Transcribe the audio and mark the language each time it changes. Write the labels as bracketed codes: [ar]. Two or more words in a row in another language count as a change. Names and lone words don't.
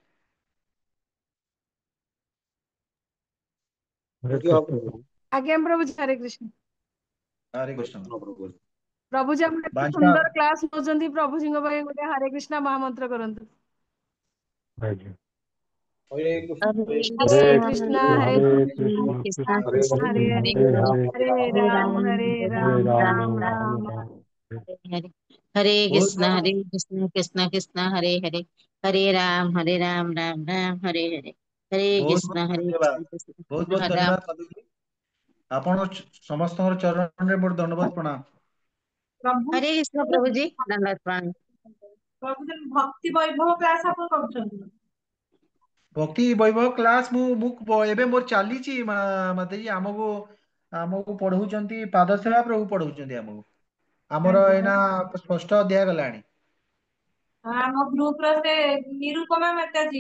[or] ହରେ ଯଦି ହବ କୃଷ୍ଣ ଗୁରୁ। ଆଜ୍ଞା ପ୍ରଭୁଜୀ ହରେ କୃଷ୍ଣ। ହରେ କୃଷ୍ଣ। ପ୍ରଭୁଜୀ ଆମର ଏତେ ବାଞ୍ଛା ସୁନ୍ଦର କ୍ଲାସ ନଉଛନ୍ତି ପ୍ରଭୁଜୀଙ୍କ ପାଇଁ ଗୋଟେ ହରେ କୃଷ୍ଣ ମହାମନ୍ତ୍ର କରନ୍ତୁ। ଆଜ୍ଞା। ହରେ କୃଷ୍ଣ [sa] हरे हरे कृष्णा कृष्ण ହରେ हरे କୃଷ୍ଣ कृष्ण कृष्ण कृष्णा कृष्ण हरे कृष्णा ହରେ कृष्ण हरे हरे हरे हरे हरे हरे राम हरे हरे राम राम राम राम राम राम हरे हरे हरे हरे [or] ବହୁତ [sa] कृष्णा कृष्ण कृष्णा हरे हरे हरे राम राम राम हरे हरे हरे [or] ବହୁତ [sa] कृष्णा [or] ଧନ୍ୟବାଦ [sa] कृष्ण [or] ବହୁତ [sa] कृष्णा [or] ବହୁତ [sa] हरे राम। [or] ଧନ୍ୟବାଦ କବିଜୀ। ଆପଣ ସମସ୍ତଙ୍କର ଚରଣରେ ମୋର ଦଣ୍ଡବତ ପ୍ରଣାମ। ପ୍ରଭୁ [hi] हरे कृष्ण प्रभु जी दंडवत प्रणाम। [or] ପ୍ରଭୁ ଯେ ଭକ୍ତି ବୈଭବ କ୍ଲାସ ଆପଣ କରୁଛନ୍ତି। ଭକ୍ତି ବୈଭବ କ୍ଲାସ ମୁଁ ଏବେ ମୋର ଚାଲିଛି ମାତାଜୀ ଆମକୁ ଆମକୁ ପଢଉଛନ୍ତି ପାଦ ସେବା ପ୍ରଭୁ ପଢଉଛନ୍ତି ଆମକୁ। ଆମର ଆଜ୍ଞା ଏଇନା ଷଷ୍ଠ ଅଧ୍ୟାୟ ଗଲାଣି। ଆମ ଗ୍ରୁପ ର ସେ ନିରୁପମା ମାତାଜୀ